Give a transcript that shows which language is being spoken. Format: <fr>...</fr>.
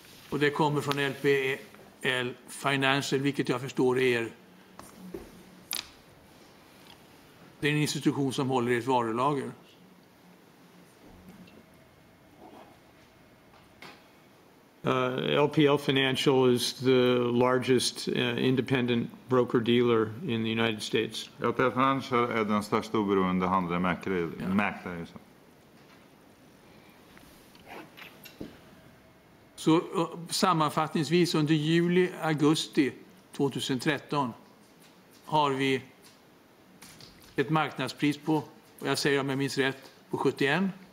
<sv>Och det kommer från LPL Financial, vilket jag förstår är det är en institution som håller i ett varulager.</sv> <en>LPL Financial is the largest independent broker-dealer in the United States.</en> <sv>LPL Financial är den största oberoende handlare mäklare. Så sammanfattningsvis under juli-augusti 2013 har vi ett marknadspris på, och jag säger om jag minns rätt, på 71.</sv>